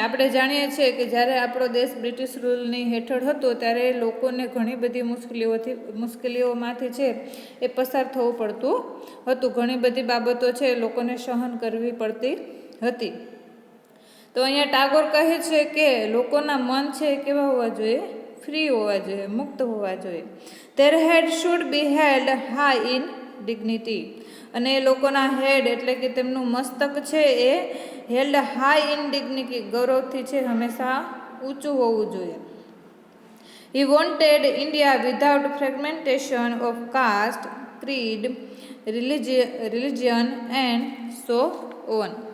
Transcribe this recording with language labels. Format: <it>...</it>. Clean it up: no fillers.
<gu>આપણે જાણીએ છીએ કે જ્યારે આપણો દેશ બ્રિટિશ રૂલની હેઠળ હતો ત્યારે લોકોને ઘણી બધી મુશ્કેલીઓમાંથી છે એ પસાર થવું પડતું હતું, ઘણી બધી બાબતો છે લોકોને સહન કરવી પડતી હતી. તો અહીંયા ટાગોર કહે છે કે લોકોના મન છે કેવા હોવા જોઈએ, ફ્રી હોવા જોઈએ, મુક્ત હોવા જોઈએ.</gu> <en>Their head should be held high in dignity.</en> <gu>અને એ લોકોના હેડ એટલે કે તેમનું મસ્તક છે એ</gu> <en>held high in dignity,</en> <gu>ગૌરવથી છે હંમેશા ઊંચું હોવું જોઈએ.</gu> <en>He wanted India without fragmentation of caste, creed, religion and so on.</en>